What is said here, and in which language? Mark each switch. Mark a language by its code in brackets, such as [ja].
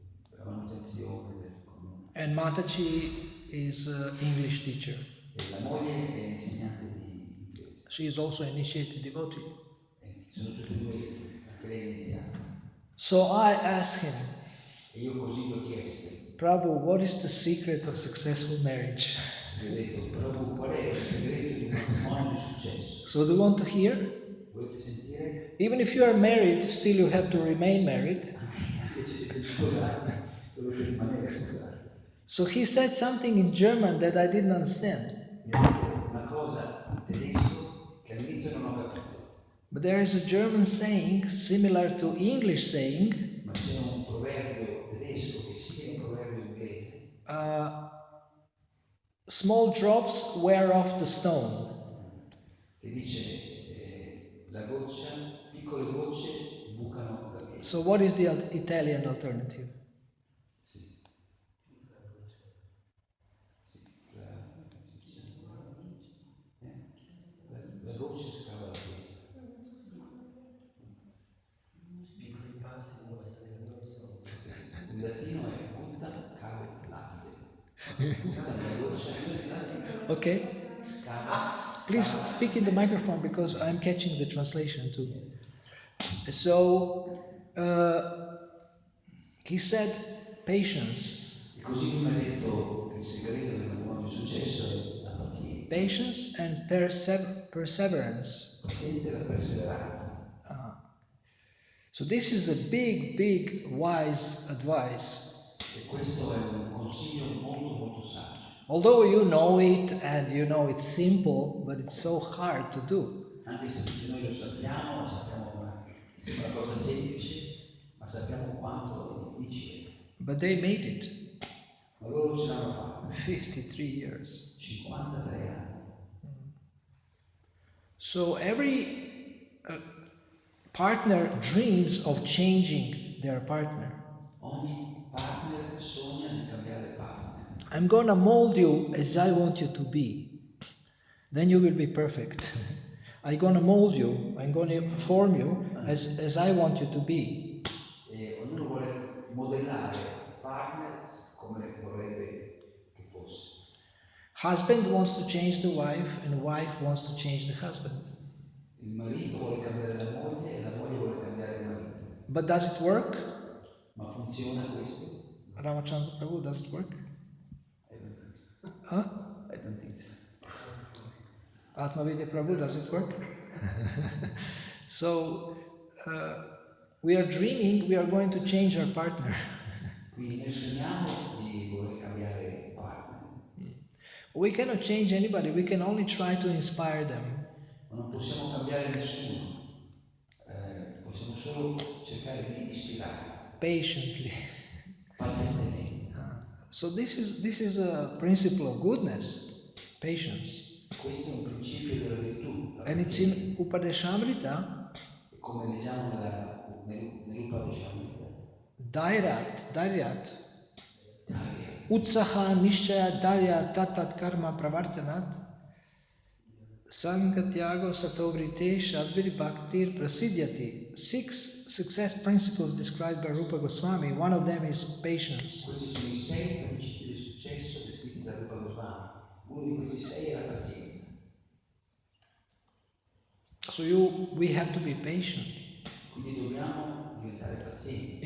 [it] per la manutenzione del comune. [en] and Mataji is an English teacher. [it] E la moglie è insegnante di inglese. [en] She is also initiated devotee. [it] E sono tutti e due, anche lei iniziata. [en] So I asked him, [it] E io così gli ho chiesto, [en] Prabhu, what is the secret of successful marriage? [it] gli ho detto, Prabhu, qual è il segreto di un matrimonio di successo? [en] So do you want to hear? [it] Volete sentire? [en] Even if you are married, still you have to remain married. [it] Anche se siete sposati, dovete rimanere sposati. [en] So he said something in German that I didn't understand. [it] Mi ha detto una cosa in tedesco che all'inizio non ho capito. [en] But there is a German saying similar to English saying, [it] Ma c'è un proverbio tedesco che è simile a un proverbio inglese, [en] small drops wear off the stone. [it] che dice la goccia, piccole gocce bucano la pietra. [en] So what is the Italian alternative? [it] Sì. La goccia scava la pietra. Piccoli passi non passare da loro solo. In latino è [la] gutta cavet lapide. [it] Gutta la goccia Okay. scava. [en] Please speak in the microphone because I'm catching the translation too. So he said patience. [it] E così lui mi ha detto che il segreto del matrimonio di successo è la pazienza. [en] Patience and perseverance. [it] Pazienza e la perseveranza. [en] So this is a big, big, wise advice. [it] E questo è un consiglio molto molto saggio. [en] Although you know it and you know it's simple, but it's so hard to do. [it] Anche se tutti noi lo sappiamo, che sembra una cosa semplice, ma sappiamo quanto è difficile. [en] But they made it. [it] Ma loro ce l'hanno fatta. [en] 53 years. [it] 53 anni. [en] So every partner dreams of changing their partner. [it] Ogni partner sogna di cambiare partner. [en] I'm gonna mold you as I want you to be. Then you will be perfect. I'm gonna mold you, I'm gonna form you as I want you to be. [it] E ognuno vuole modellare il partner come vorrebbe che fosse. [en] Husband wants to change the wife and wife wants to change the husband. [it] Il marito vuole cambiare la moglie e la moglie vuole cambiare il marito. [en] But does it work? [it] Ma funziona questo? [en] Ramachandra Prabhu, does it work? I don't think so. Huh? I don't think so. Atmavidya Prabhu, does it work? So, we are dreaming we are going to change our partner. [it] Quindi noi sogniamo di voler cambiare partner, [en] We cannot change anybody, we can only try to inspire them. [it] ma non possiamo cambiare nessuno, possiamo solo cercare di ispirare [en] Patiently. [it] pazientemente. [en] So this is a principle of goodness, patience. [it] Questo è un principio della virtù, la [en] And it's [it] pazienza. [en] in Upadeshamrita, [it] E come leggiamo nell'Upanishad, [sa] Dairyat, Utsaha Nishchaya Darya Tatat Karma Pravartanat, Sangatyago Satovrite Shadvir Bhaktir Prasidyati. [en] 6 success principles described by Rupa Goswami. One of them is patience. [it] questi sono i 6 principi del successo descritti da Rupa Goswami. Uno di questi 6 è la pazienza. [en] So we have to be patient [it] Quindi dobbiamo diventare pazienti